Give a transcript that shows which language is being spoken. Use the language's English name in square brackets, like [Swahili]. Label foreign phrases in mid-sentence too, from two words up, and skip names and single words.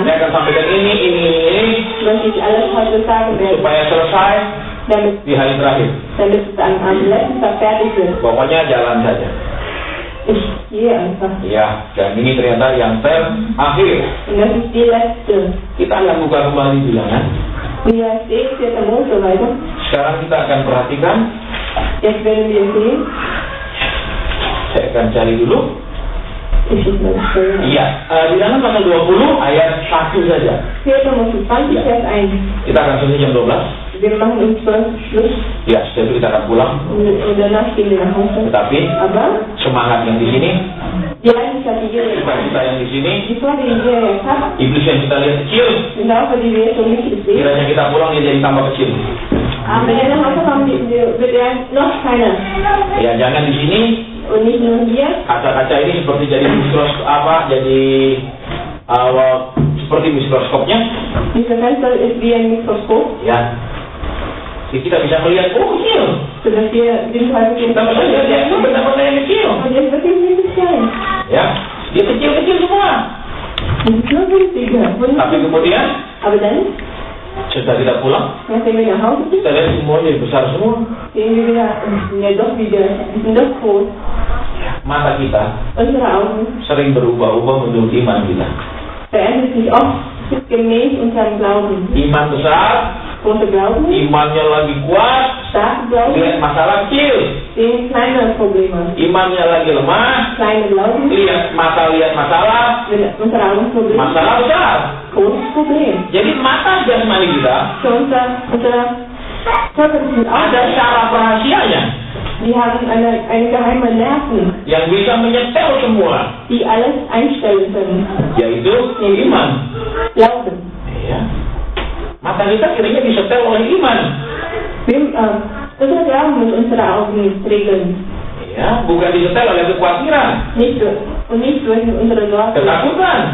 [Indonesian] Saya akan sampaikan ini, [German] Was ich alles heute sagen werde, [Indonesian] supaya selesai [German] damit [Indonesian] di hari terakhir. [German] es am letzten Tag fertig wird. [Indonesian] Pokoknya jalan saja. [German] Ich gehe einfach. [Indonesian] Ya, dan ini ternyata yang terakhir. [German] Und das ist die letzte. [Indonesian] Kita akan buka kembali bilangan. [German] Wir sehen 4. Mose weiter. [Indonesian] Sekarang kita akan perhatikan. [German] Jetzt werden wir sehen. [Indonesian] Saya akan cari dulu. [German] Ich muss mal stellen. [Indonesian] Iya, bilangan pasal 20 ayat 1 saja. [German] 4. Mose 20, Vers 1. [Indonesian] Kita akan selesai jam 12. [German] Wir machen um 12 Schluss [Indonesian] Ya, setelah itu kita akan pulang. [German] und danach gehen wir nach Hause. [Indonesian] Tetapi [German] Aber [Indonesian] semangat yang di sini, [German] die Eigenschaft, die wir [Indonesian] kita yang di sini, [German] die Freude, die wir jetzt haben, [Indonesian] iblis yang kita lihat kecil, [German] sind auch die wir so nicht sehen. [Indonesian] kiranya kita pulang dia jadi tambah kecil. [German] Aber wenn er nach Hause kommt, wird er noch kleiner. [Indonesian] Ya, jangan di sini [German] Und nicht nur hier. [Indonesian] kaca-kaca ini seperti jadi seperti mikroskopnya. [German] Dieser Fenster ist wie ein Mikroskop. [Indonesian] Ya, Kita bisa melihat, oh kecil. [German] sodass wir den Teufel [Indonesian] Kita melihat dia itu benar-benar yang kecil. [German] und der ist wirklich nicht klein. [Indonesian] Ya, dia kecil-kecil semua. [German] Das ist nur winziger. [Indonesian] Tapi kemudian [German] Aber dann, [Indonesian] setelah kita pulang, [German] nachdem wir nach Hause sind, [Indonesian] kita lihat semuanya besar semua. [German] sehen wir wieder, ja doch wieder, die sind doch groß. [Indonesian] Mata kita [German] Unsere Augen [Indonesian] sering berubah-ubah menurut iman kita. [German] verändern sich oft gemäß unserem Glauben. [Indonesian] Iman besar, [German] Große Glauben, [Indonesian] imannya lagi kuat, [German] starke Glauben, [Indonesian] lihat masalah kecil. [German] sehen kleine Probleme. [Indonesian] Imannya lagi lemah, [German] Kleine Glauben, [Indonesian] lihat masalah, [German] mit unsere Augen Probleme, [Indonesian] masalah besar. [German] großes Problem. [Indonesian] Jadi mata jasmani kita [German] Für unsere körperlichen [Indonesian] ada [German] Augen, [Indonesian] syaraf rahasianya [German] die haben eine geheime Nerven, [Indonesian] yang bisa menyetel semua, [German] die alles einstellen können. [Indonesian] yaitu iman. [German] Glauben. [Indonesian] Ya. Mata kita kiranya disetel oleh iman. [German] Unser Glauben muss unsere Augen regeln. [Indonesian] Ya, bukan disetel oleh kekhawatiran, [German] Und nicht durch unsere Sorgen [Indonesian] ketakutan.